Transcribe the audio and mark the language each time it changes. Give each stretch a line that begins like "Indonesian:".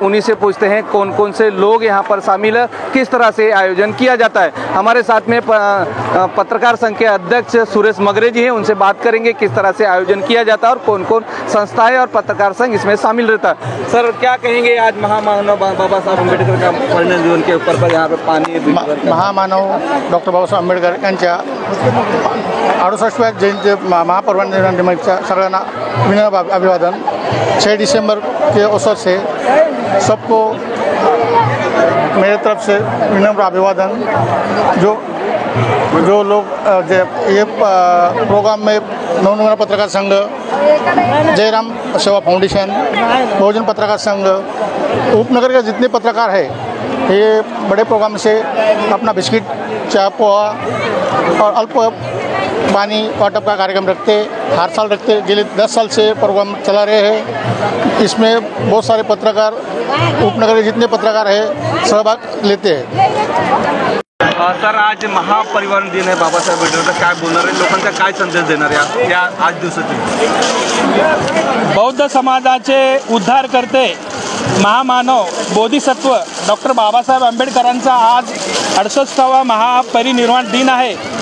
Hindi: उन्हीं से पूछते हैं कौन कौन से लोग यहां पर शामिल है, किस तरह से आयोजन किया जाता है। हमारे साथ में पत्रकार संघ के अध्यक्ष सुरेश मगरे जी हैं, उनसे बात करेंगे किस तरह से आयोजन किया जाता है और कौन कौन संस्थाएं और पत्रकार संघ इसमें शामिल रहता है। सर, क्या कहेंगे आज महामानव बाबा साहेब अम्बेडकर का परिनिर्वाण दिवस के ऊपर पर यहाँ पे पानी
Marathi: महामानव डॉक्टर बाबासाहेब आंबेडकर यांच्या 68व्या जयंती महापरिनिर्वाण निमित्त सगळ्यांना विनम्र अभिवादन।
Hindi: 6 दिसंबर के अवसर से सबको मेरे तरफ से विनम्र अभिवादन। जो लोग ये प्रोग्राम में नवनिर्माण पत्रकार संघ, जयराम सेवा फाउंडेशन, बहुजन पत्रकार संघ, उपनगर के जितने पत्रकार हैं ये बड़े प्रोग्राम से अपना बिस्किट, चाय, पोहा और अल्प पानी वाटप का कार्यक्रम रखते, हर साल रखते। गेले 10 साल से प्रोग्राम चला रहे हैं। इसमें बहुत सारे पत्रकार, उपनगर के जितने पत्रकार हैं सहभाग लेते हैं।
Marathi: सर, आज महापरिनिर्वाण दिन आहे बाबासाहेब आंबेडकर, काय बोलणार आहे, लोकांचा काय संदेश देणार आहे या आज दिवसाची? बौद्ध समाजाचे उद्धार करते महामानव बोधिसत्व डॉक्टर बाबासाहेब आंबेडकरांचा आज 68वा महापरिनिर्वाण दिन आहे।